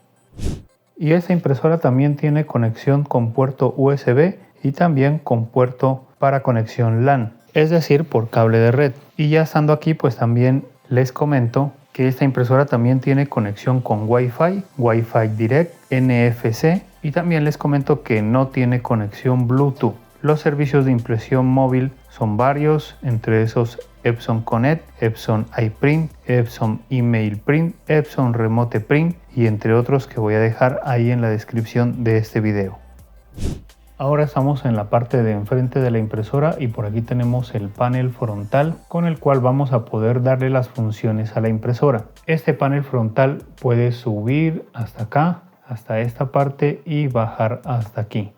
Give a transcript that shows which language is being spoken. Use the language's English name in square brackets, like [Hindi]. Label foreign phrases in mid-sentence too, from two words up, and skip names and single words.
[Spanish] Y esta impresora también tiene conexión con puerto USB y también con puerto para conexión LAN, es decir, por cable de red. Y ya estando aquí, pues también les comento que esta impresora también tiene conexión con Wi-Fi, Wi-Fi Direct, NFC y también les comento que no tiene conexión Bluetooth. Los servicios de impresión móvil son varios, entre esos Epson Connect, Epson iPrint, Epson Email Print, Epson Remote Print y entre otros que voy a dejar ahí en la descripción de este video. Ahora estamos en la parte de enfrente de la impresora y por aquí tenemos el panel frontal con el cual vamos a poder darle las funciones a la impresora. Este panel frontal puede subir hasta acá, hasta esta parte y bajar hasta aquí.